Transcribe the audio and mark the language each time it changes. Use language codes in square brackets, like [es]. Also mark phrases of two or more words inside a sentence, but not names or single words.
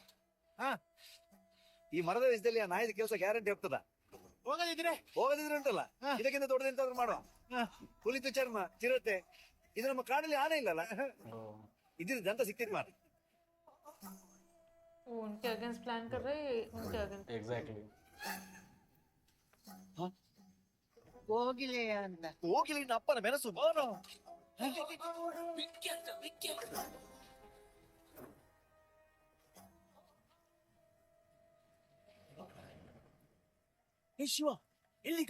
[kn] ಈ ಮರದ ವಿಷಯದಲ್ಲಿ ಆ ನಾಯಿದ ಕೆಲಸ ಗ್ಯಾರಂಟಿ ಹೋಗ್ತದ. ಹೋಗದಿದ್ರೆ ಹೋಗದಿದ್ರೆ ಉಂಟಲ್ಲ, ಇದಕ್ಕಿಂತ ದೊಡ್ಡದೆಂತಾದ್ರೂ ಮಾಡುವ. ಹುಲಿತು ಚರ್ಮ, ಚಿರತೆ, ಇದು ನಮ್ಮ ಕಾಡಲ್ಲಿ ಆನೆ ಇಲ್ಲಲ್ಲ. ओ, ಇದ್ರಿಂದ ದಂತ ಸಿಕ್ತಿದ್ ಮಾರ. [hi] वो उनके अगेंस्ट प्लान कर रहे हैं, उनके अगेंस्ट. [en] exactly. [kn] ಹೋಗಿಲೆ ಅಂತ. ಹೋಗಿಲ್ಲ ನಿನ್ನ ಅಪ್ಪನ ಮೆಣಸು ಬಾರೋ. ಏ ಶಿವ, ಎಲ್ಲಿಗ?